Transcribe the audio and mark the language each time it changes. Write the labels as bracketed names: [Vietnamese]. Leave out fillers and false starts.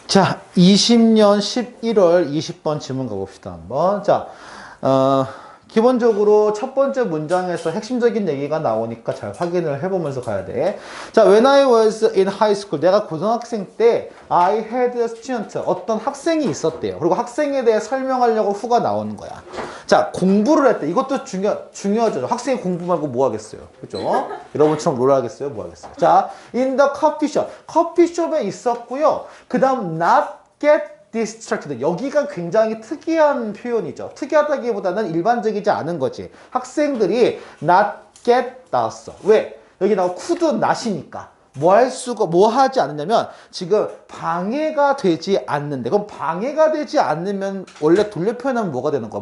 [Korean] 자, 20년 11월 20번 질문 가봅시다, 한번. 자, 기본적으로 첫 번째 문장에서 핵심적인 얘기가 나오니까 잘 확인을 해보면서 가야 돼. [English] 자, when I was in high school, [Korean] 내가 고등학생 때 [English] I had a student, [Korean] 어떤 학생이 있었대요. 그리고 학생에 대해 설명하려고 후가 나오는 거야. 자, 공부를 했대. 이것도 중요하죠. 학생이 공부 말고 뭐 하겠어요. 그죠? 여러분처럼 뭘 하겠어요? 뭐 하겠어요? 자, [English] in the coffee shop. [Korean] 커피숍에 있었고요. [English] 그 다음 not get distracted. [Korean] 여기가 굉장히 특이한 표현이죠. 특이하다기보다는 일반적이지 않은 거지. 학생들이 not get 나왔어. 왜? 여기 나오고 could not이니까. 뭐 하지 않느냐면 지금 방해가 되지 않는데, 그럼 방해가 되지 않으면 원래 돌려 표현하면 뭐가 되는 거야?